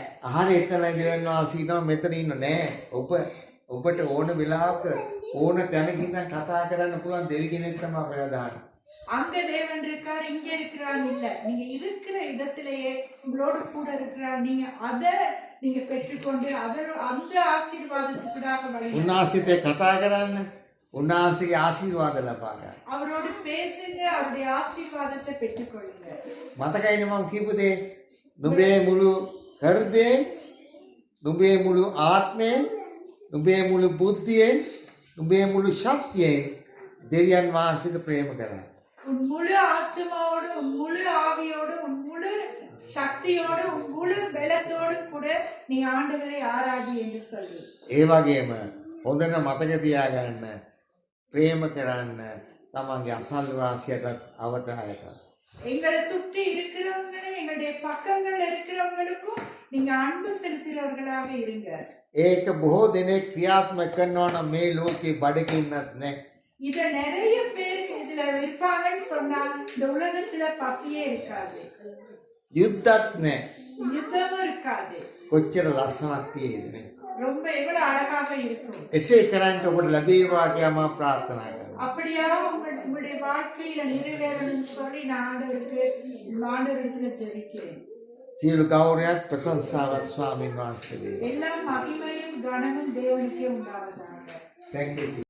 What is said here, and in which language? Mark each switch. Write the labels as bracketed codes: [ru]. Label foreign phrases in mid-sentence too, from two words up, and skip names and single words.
[si] අහන එතන දෙවියන් වහන්සේ ඉන්නවා මෙතන ඉන්න නෑ. ඔබට ඕන වෙලාවක ඕන තැනක ඉඳන් කතා කරන්න පුළුවන් දෙවි කෙනෙක් තමයි අපේ දාන්නේ. [ta] அங்க தேவன் இருக்கார், இங்க இருக்கிறான் இல்ல. நீங்க இருக்கிற இடத்திலேயே உங்களோட கூட இருக்கிறார். நீங்க அதை நீங்க பெற்றுக்கொண்டு அந்த ஆசீர்வாதத்துக்குடாக வழி [si] උන්වහන්සේට කතා කරන්න උන්වහන්සේගේ ආශිර්වාද ලබා ගන්න. [ta] அவரோடு பேசுங்க, அவருடைய ஆசீர்வாதத்தை பெற்றுக்கொள்ளுங்க. [si] මතකයිද මම කියපු දේ? නුඹේ මුළු හෘදයෙන්, නුඹේ මුළු ආත්මයෙන්, නුඹේ මුළු බුද්ධියෙන්, නුඹේ මුළු ශක්තියෙන් දෙවියන් වහන්සේට ප්‍රේම කරන්න. [ta] உன் முழு ஆத்மாவோடு, உன் முழு ஆவியோடு, உன் முழு சக்தியோடு, உன் முழு பலத்தோடு கூட நீ ஆண்டவரை ஆராதி என்று சொல்லு. [si] ඒ වගේම හොඳට මතක තියාගන්න ප්‍රේම කරන්න තමන්ගේ අසල්වාසියටත් අවතාරයට. [ta] எங்களை சுற்றி இருக்கிறவங்களும் எங்களுடைய பக்கங்கள் இருக்கிறவங்களுக்கும் நீங்க அன்பு செலுத்துகிறவர்களாக இருங்க. [si] ඒක බොහෝ දෙනෙක් ක්‍රියාත්මක කරනවා නම් මේ ලෝකේ බඩගින්නක් නැහැ. [ta] இத நிறைய பேர் இதுல இருப்பாங்கன்னு சொன்னா இந்த உலகத்துல பசியே இருக்காது, [si] යුද්ධත් නැහැ. [ta] யுத்தமும் இருக்காது. [si] කොච්චර ලස්සනක් තියෙද? [ta] ரொம்ப எவ்வளவு அழகாக இருக்கும். [si] එසේ කරන්ට ඔබට ලැබේවා කියලා මම ප්‍රාර්ථනා කරනවා. [ta] அப்படியா உங்களுடைய வாழ்க்கையில நிறைவேறணும்னு சொல்லி நான் ஆண்டவரிடத்துல ஜெபிக்கிறேன். [si] සියලු ගෞරවයත් ප්‍රශංසාවත් ස්වාමීන් වහන්සේට. [ta] எல்லா மகிமையும் கனமும் தேவனுக்கே உண்டாவதாக. [en] Thank you.